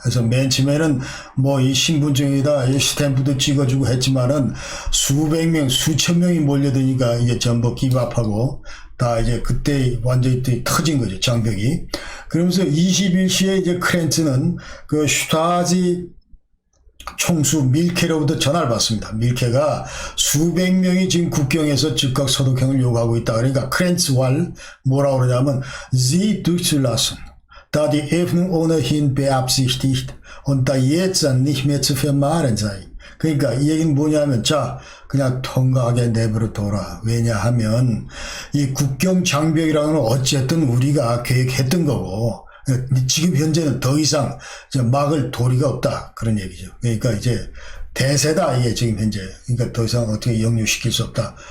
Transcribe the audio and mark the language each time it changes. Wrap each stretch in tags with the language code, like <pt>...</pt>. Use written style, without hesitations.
<ko>그래서 맨 처음에는 이 신분증에다 스탬프도 찍어주고 했지만은 수백 명, 수천 명이 몰려드니까 이제 전부 기밥하고 다 이제 그때 완전히 터진 거죠, 장벽이. 그러면서 21시에 이제 크렌츠는 슈타지 총수 밀케로부터 전화를 받습니다. 밀케가 수백 명이 지금 국경에서 즉각 소독행을 요구하고 있다. 그러니까 크렌츠왈 뭐라고 그러냐면</ko> <de>Sie durchzulassen, da die Öffnung ohnehin beabsichtigt und da jetzt nicht mehr zu vermeiden sei.</de> <ko>그러니까 이 얘기는 뭐냐면 자 그냥 통과하게 내버려 둬라. 왜냐하면 이 국경 장벽이라는 건 어쨌든 우리가 계획했던 거고 지금 현재는 더 이상 막을 도리가 없다. 그런 얘기죠. 그러니까 이제 대세다. 이게 지금 현재. 그러니까 더 이상 어떻게 역류시킬 수 없다.</ko>